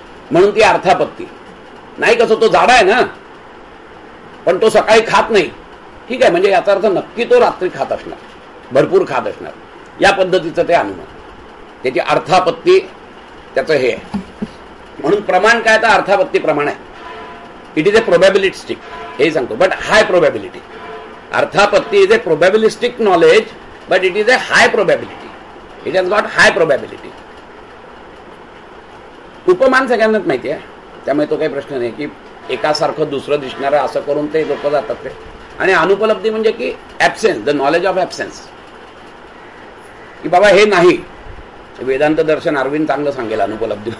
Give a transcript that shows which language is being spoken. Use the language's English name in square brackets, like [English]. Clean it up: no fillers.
[Marathi] म्हणून ती अर्थापत्ती नाही. कसं तो जाडा आहे ना, पण तो सकाळी खात नाही, ठीक आहे, म्हणजे याचा अर्थ नक्की तो रात्री खात असणार, भरपूर खात असणार, या पद्धतीचं ते अनुमान. त्याची अर्थापत्ती त्याचं हे आहे. म्हणून प्रमाण काय, तर अर्थापत्ती प्रमाण आहे. [English] it is a probabilistic, [Marathi] हे सांगतो, [English] But high probability. अर्थापत्ती is a probabilistic knowledge, but it is a high probability. It has got high probability. [Marathi] उपमान सगळ्यांनाच माहिती आहे, त्यामुळे तो काही प्रश्न नाही की एकासारखं दुसरं दिसणारं असं करून ते लोक जातात ते. आणि अनुपलब्धी म्हणजे की [English] absence, the knowledge of absence, [Marathi] की बाबा हे नाही. वेदांत दर्शन अरविंद चांगलं सांगेल अनुपलब्धी.